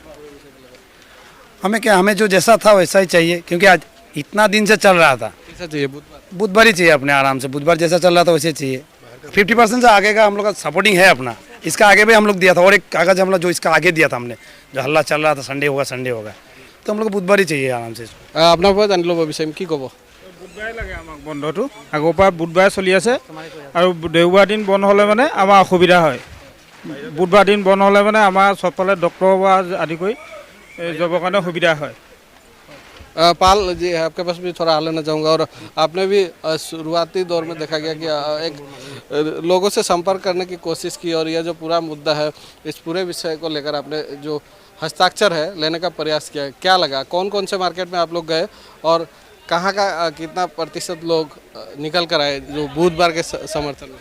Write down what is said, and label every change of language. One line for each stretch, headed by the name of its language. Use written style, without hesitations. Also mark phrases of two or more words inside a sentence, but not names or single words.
Hindi: हमें जो जैसा था वैसा ही चाहिए, क्योंकि आज इतना दिन से चल रहा था। कैसा चाहिए? बुधवार ही चाहिए अपने आराम से, बुधवार जैसा चल रहा था वैसे चाहिए। 50% से आगे का हम लोग का सपोर्टिंग है अपना। इसका आगे भी हम लोग दिया था, और एक कागज हम लोग जो इसका आगे दिया था हमने, जो हल्ला चल रहा था संडे होगा, तो हम लोग को बुधवार ही चाहिए आराम से।
Assamese: আপোনাৰ পৰা জানি ল'ব বিচাৰিম, কি ক'ব? বুধবাৰে লাগে আমাক বন্ধটো। আগৰ পৰা বুধবাৰে চলি আছে আৰু দেওবাৰ দিন বন্ধ হ'লে মানে আমাৰ অসুবিধা হয়। বুধবাৰ দিন বন্ধ হ'লে মানে আমাৰ চবফালে ডক্টৰৰ পৰা আদি কৰি যাবৰ কাৰণে সুবিধা হয়।
Hindi: पाल जी, आपके पास भी थोड़ा हाल लेना चाहूँगा। और आपने भी शुरुआती दौर में देखा गया कि एक लोगों से संपर्क करने की कोशिश की, और यह जो पूरा मुद्दा है इस पूरे विषय को लेकर आपने जो हस्ताक्षर है लेने का प्रयास किया। क्या लगा, कौन कौन से मार्केट में आप लोग गए और कहाँ का कितना प्रतिशत लोग निकल कर आए जो बुधवार के समर्थन में?